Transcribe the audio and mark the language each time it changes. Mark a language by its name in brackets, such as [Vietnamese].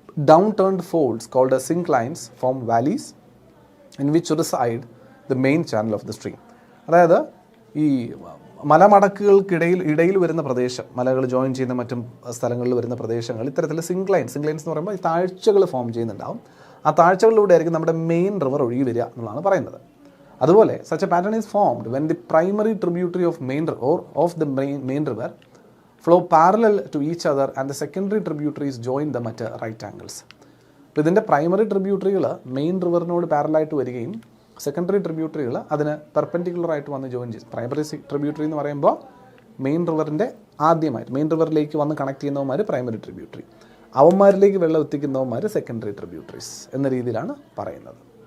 [English] Down turned folds called synclines form valleys in which reside the main channel of the stream. [Malayalam] അതായത് ഈ മലമടക്കുകൾക്കിടയിൽ വരുന്ന പ്രദേശം, മലകൾ ജോയിൻ ചെയ്യുന്ന മറ്റും സ്ഥലങ്ങളിൽ വരുന്ന പ്രദേശങ്ങൾ ഇത്തരത്തിൽ സിൻക്ലൈൻസ് എന്ന് പറയുമ്പോൾ ഈ താഴ്ചകൾ ഫോം ചെയ്യുന്നുണ്ടാവും. ആ താഴ്ചകളിലൂടെ ആയിരിക്കും നമ്മുടെ മെയിൻ റിവർ ഒഴുകി വരിക എന്നുള്ളതാണ് പറയുന്നത്. അതുപോലെ [English] such a pattern is formed when the primary tributary of main river flow parallel to each other and the secondary tributaries join them at right angles. [Malayalam] അപ്പോൾ ഇതിൻ്റെ പ്രൈമറി ട്രിബ്യൂട്ടറികൾ മെയിൻ റിവറിനോട് പാരലായിട്ട് വരികയും സെക്കൻഡറി ട്രിബ്യൂട്ടറികൾ അതിന് പെർപെൻഡിക്കുലറായിട്ട് വന്ന് ജോയിൻ ചെയ്യും. പ്രൈമറി ട്രിബ്യൂട്ടറി എന്ന് പറയുമ്പോൾ main റിവറിൻ്റെ ആദ്യമായിട്ട് മെയിൻ റിവറിലേക്ക് വന്ന് കണക്ട് ചെയ്യുന്നവന്മാർ പ്രൈമറി ട്രിബ്യൂട്ടറി, അവന്മാരിലേക്ക് വെള്ളം എത്തിക്കുന്നവന്മാർ സെക്കൻഡറി ട്രിബ്യൂട്ടറീസ് എന്ന രീതിയിലാണ് പറയുന്നത്.